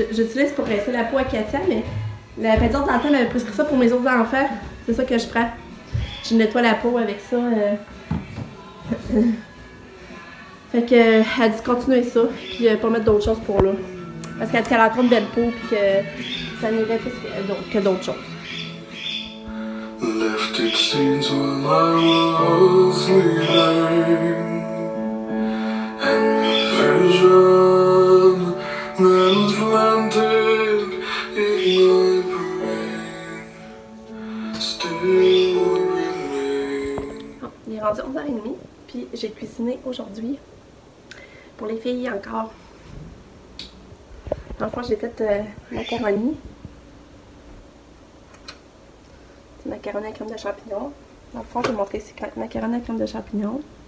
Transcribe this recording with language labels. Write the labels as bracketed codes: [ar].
[fr] J'utilise pour rincer la peau à Katia, mais la pédiatre dans le temps m'avait prescrit ça pour mes autres enfants. C'est ça que je prends. Je nettoie la peau avec ça. Fait que elle dit de continuer ça, puis pas mettre d'autres choses pour là. Parce qu'elle dit qu'elle a trop de belle peau, puis que ça n'irait plus que d'autres choses. [en] Lifted scenes while I was leaving, and the vision that was planted in my brain still remains. [fr] Oh, il est rendu 11h30, puis j'ai cuisiné aujourd'hui pour les filles encore. Dans le fond, j'ai fait macaroni. Macaroni à crème de champignons. Dans le fond, je vais vous montrer ici macaroni à crème de champignons.